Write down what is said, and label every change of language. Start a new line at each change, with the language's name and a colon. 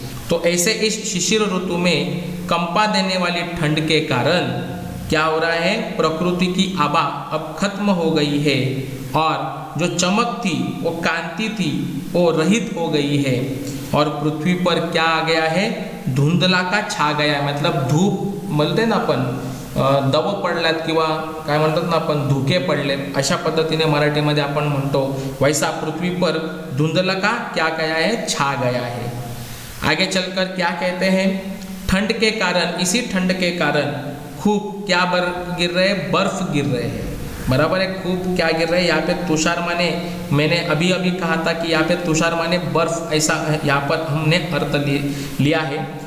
Hindi: तो ऐसे इस शिशिर ऋतु में कंपा देने वाली ठंड के कारण क्या हो रहा है, प्रकृति की आभा अब खत्म हो गई है, और जो चमक थी, वो कांति थी, वो रहित हो गई है। और पृथ्वी पर क्या आ गया है, धुंधला का छा गया है।
Marathi: मतलब धूप म्हणते ना आपण, दव पडल्यात किंवा काय म्हणतात ना आपण, धुके पडलेत, अशा पद्धतीने मराठीमध्ये आपण म्हणतो,
Hindi: वैसा पृथ्वी पर धुंधला का क्या गया है, छा गया है। आगे चलकर क्या कहते हैं, ठंड के कारण, इसी ठंड के कारण खूब क्या गिर रहे हैं, बर्फ गिर रहे हैं, बराबर है। खूब क्या गिर रहे हैं, यहाँ पे तुषार माने, मैंने अभी अभी कहा था कि यहाँ पे तुषार माने बर्फ, ऐसा यहाँ पर हमने अर्थ लिया है।